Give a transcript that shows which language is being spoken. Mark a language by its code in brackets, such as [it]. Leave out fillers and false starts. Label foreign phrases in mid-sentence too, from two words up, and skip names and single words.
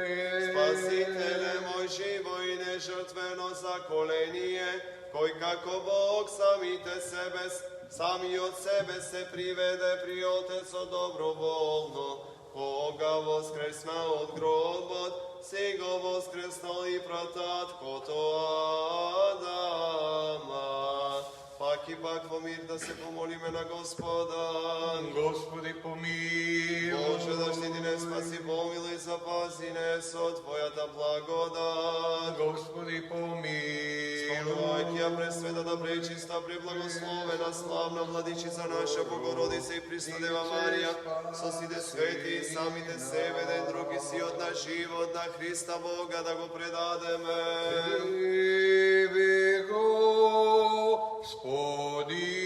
[mk] Спасителе мој, живо и нежртвено заколение, кој како Бог сами од себе се приведе при Отецот доброволно, кога воскресна од гробот, си го воскреснал и прататкото Адама. Пак ипак помир да се помолиме на Господа. [bg] Господи, помилуй. Боже, защити не спаси, помилуй, запаси нас от Твоята благодат. Господи, помилуй. Спомнувайки, [mk] пресвета да пречиста, преблагословена, славна Владичица наша, Богородица и Пресна Дева Мария, со сите свети и самите себе, ден други си от наш живот на Христа Бога да го предадеме. Тебе, Господи.